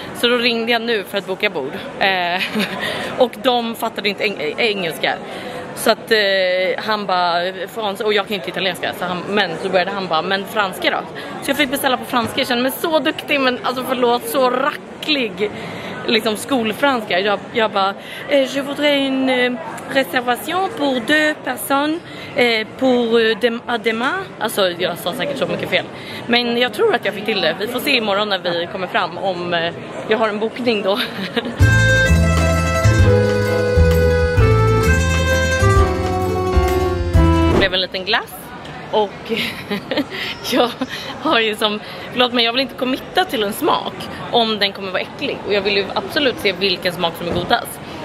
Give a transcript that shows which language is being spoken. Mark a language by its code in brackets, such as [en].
[sv] Så då ringde jag nu för att boka bord. Och de fattade inte engelska. Så att han bara, och jag kan inte italienska, men så började han bara, men franska då? Så jag fick beställa på franska, jag kände mig så duktig, men alltså förlåt, så racklig liksom skolfranska. Jag bara, [fr] je voudrais une réservation pour 2 personnes pour demain. [sv] Alltså jag sa säkert så mycket fel. Men jag tror att jag fick till det. Vi får se imorgon när vi kommer fram om jag har en bokning då. En liten glass och jag har ju som, förlåt men jag vill inte committa till en smak om den kommer vara äcklig och jag vill ju absolut se vilken smak som är godast.